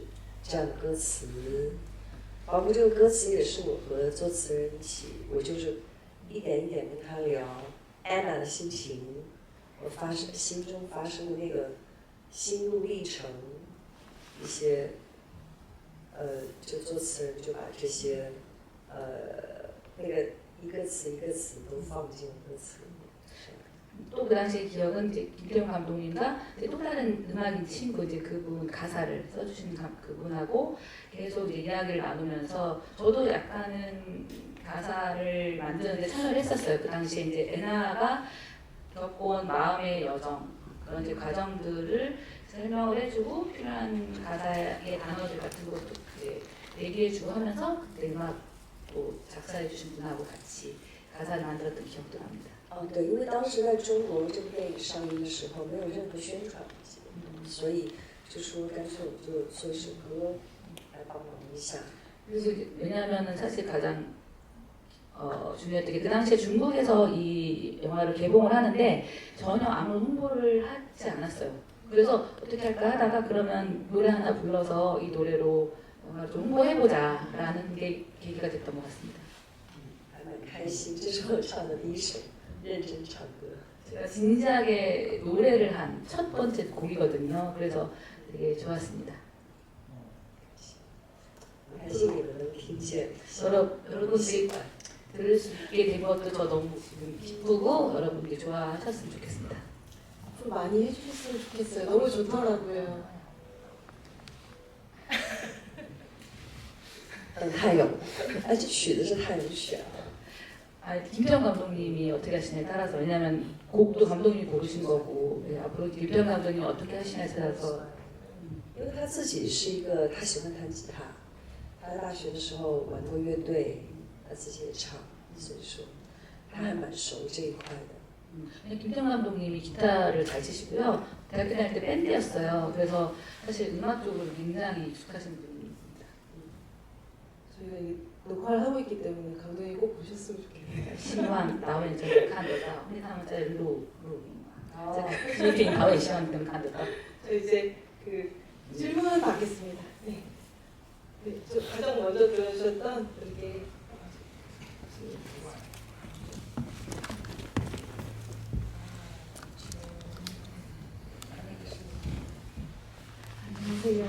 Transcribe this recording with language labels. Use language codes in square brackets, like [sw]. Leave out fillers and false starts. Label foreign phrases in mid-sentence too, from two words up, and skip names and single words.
[zh] 这样的歌词，包括这个歌词也是我和作词人一起，我就是一点一点跟他聊安娜的心情，我心中发生的那个心路历程，一些，就作词人就把这些，那个一个词一个词都放进歌词里面。 [ko] 또 그 당시의 기억은 이제 김태용 감독님과 이제 또 다른 음악인 친구 이제 그분 가사를 써주신 그분하고 계속 이제 이야기를 나누면서 저도 약간은 가사를 만드는데 참여를 했었어요. 그 당시에 이제 애나가 겪어온 마음의 여정 그런 이제 과정들을 설명을 해주고 필요한 가사의 단어들 같은 것도 이제 얘기해주고 하면서 그때 음악도 작사해주신 분하고 같이 가사를 만들었던 기억도 납니다. [zh] 对，因为当时在中国这部电影上映的时候没有任何宣传，所以就说干脆我们就做一首歌来帮忙一下。 [ko] 그래서 왜냐하면은 사실 가장 중요했던 게 그 당시에 중국에서 이 영화를 개봉을 하는데 전혀 아무 홍보를 하지 않았어요. 그래서 어떻게 할까 하다가 그러면 노래 하나 불러서 이 노래로 영화를 좀 홍보해보자라는 게 계기가 됐던 것 같습니다. [zh] 还蛮开心，这是我唱的第一首认真唱歌。 [ko] 제가 진지하게 노래를 한 첫 번째 곡이거든요. 그래서 되게 좋았습니다. [zh] 很开心你们能听见， [ko] 여러분들이 들을 수 있게 된 것도 저 너무 지금 기쁘고 여러분들이 좋아하셨으면 좋겠습니다. 앞으로 많이 해주셨으면 좋겠어요. 너무 좋더라고요. [zh] 太有，这曲子是太有选了。 [ko] 김태형 감독님이 어떻게 하시냐에 따라서 왜냐하면 곡도 감독님이 고르신 거고 앞으로 김태형 감독님이 어떻게 하시냐에 따라서 [zh] 因为他自己是一个，他喜欢弹吉他，他在大学的时候玩过乐队，他自己也唱，所以说他还蛮熟这一块的。 [ko] 김태형 감독님이 기타를 잘 치시고요. 대학교 다닐 때 밴드였어요. 그래서 사실 음악 쪽으로 굉장히 익숙하신 분입니다. 저희가 이 녹화를 하고 있기 때문에 감독님 꼭 보셨으면 좋겠네요. [zh] 希望导演真的看得到，因为他们在录影嘛。这个视频导演希望你能看得到。 [ko] 저 이제 그 질문 받겠습니다. 네. 네, 저 가장 먼저 들어주셨던 이렇게 안녕하세요.